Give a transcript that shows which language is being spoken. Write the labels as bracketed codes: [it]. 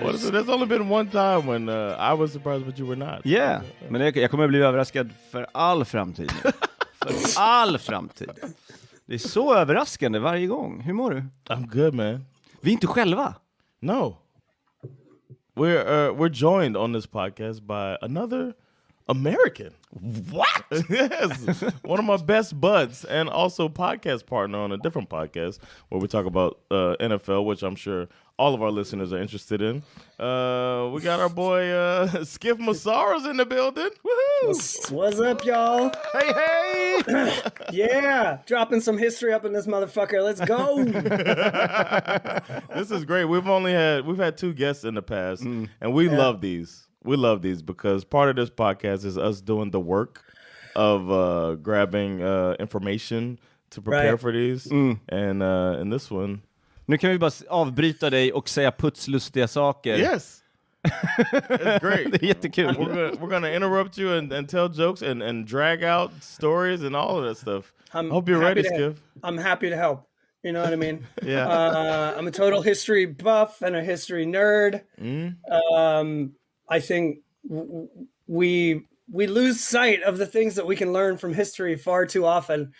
[en] There's only been one time when I was surprised but you were not. Yeah. [sv] Men jag kommer bli överraskad för all framtid. För all framtid. Det är så överraskande varje gång. Hur mår du? [en] I'm good, man. [sv] Vi är inte själva. [en] No. we're joined on this podcast by another American. What? Yes, one of my best buds and also podcast partner on a different podcast where we talk about NFL, which I'm sure all of our listeners are interested in. We got our boy Skiff Massaro's in the building. Woohoo! What's up, y'all? Hey! Yeah, dropping some history up in this motherfucker. Let's go. This is great. We've had 2 guests in the past, and we love these. We love these because part of this podcast is us doing the work of grabbing information to prepare for these. And in this one... [sv] Nu kan vi bara avbryta dig och säga putslustiga saker. [en] Yes! It's great. [sv] Det är jättekul. [en] We're gonna interrupt you and tell jokes and drag out stories and all of that stuff. I hope you're ready, Skiff. I'm happy to help. You know what I mean? Yeah. I'm a total history buff and a history nerd. I think we lose sight of the things that we can learn from history far too often.